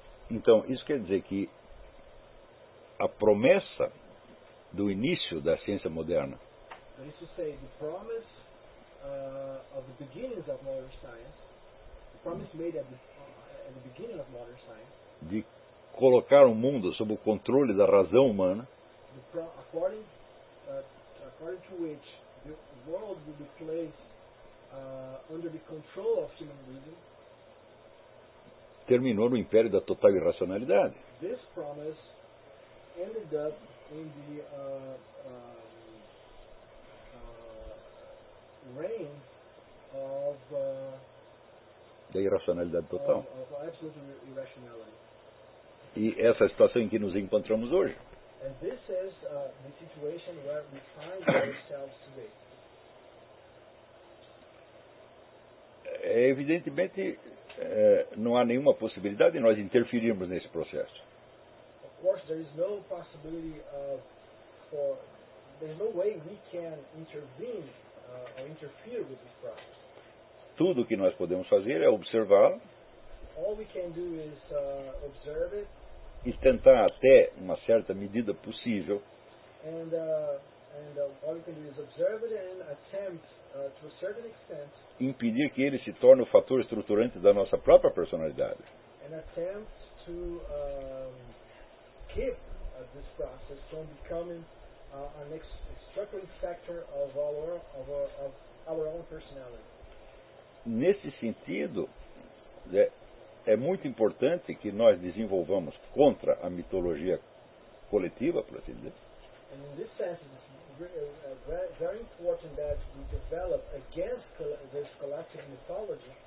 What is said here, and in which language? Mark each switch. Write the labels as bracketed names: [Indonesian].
[Portuguese] Então, isso quer dizer que a promessa do início da ciência moderna, [English] that is to say, the promise of the beginnings of modern science, the promise made at the beginning of modern science, [Portuguese] de colocar o mundo sob o controle da razão humana, [English] according to which the world will be placed under the control of human reason, [Portuguese] terminou no império da total irracionalidade. [English] This promise ended up in the reign of [Portuguese] da irracionalidade total. [English] Of absolute irrationality. [Portuguese] E essa é a situação em que nos encontramos hoje. [English] And this is the situation where we find ourselves today. [Portuguese] evidentemente, não há nenhuma possibilidade de nós interferirmos nesse processo. [English] Of course, there is no possibility of, for, there's no way we can intervene or interfere with this process. [Portuguese] Tudo o que nós podemos fazer é observá-lo. [English] All we can do is observe it. [Portuguese] E tentar até uma certa medida possível. [English] And, all we can do is observe it and attempt to a certain extent. [Portuguese] Impedir que ele se torne o fator estruturante da nossa própria personalidade. [English] And attempt to keep this process from becoming an extracting factor of our own personality. [Portuguese] Nesse sentido, é muito importante que nós desenvolvamos contra a mitologia coletiva, por assim dizer. [English] And in this sense, it's very important that we develop against this collective mythology.